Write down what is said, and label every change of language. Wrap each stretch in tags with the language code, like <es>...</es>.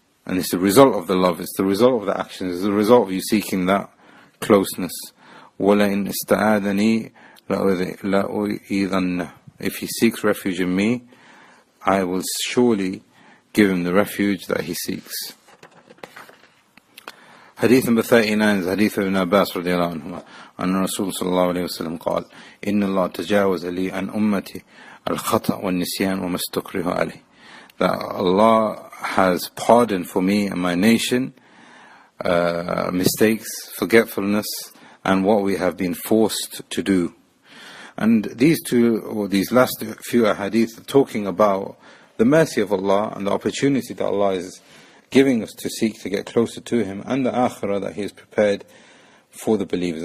<en>And it's the result of the love, it's the result of the actions, it's the result of you seeking that closeness.</en> <ar>وَلَئِنْ اسْتَعَاذَنِي لَأُؤِيذَنَّهُ.</ar> <en>If he seeks refuge in me, I will surely give him the refuge that he seeks.</en> <ar>Hadith number 39 is Hadith of Ibn Abbas رضي الله عنهما أن الرسول صلى الله عليه وسلم قال إن الله تجاوز لي عن أمتي الخطأ والنسيان وما استكره عليه.</ar> <en>That Allah has pardoned for me and my nation mistakes, forgetfulness, and what we have been forced to do. And these last few ahadith are talking about the mercy of Allah and the opportunity that Allah is giving us to seek to get closer to Him, and the Akhirah that He has prepared for the believers.</en>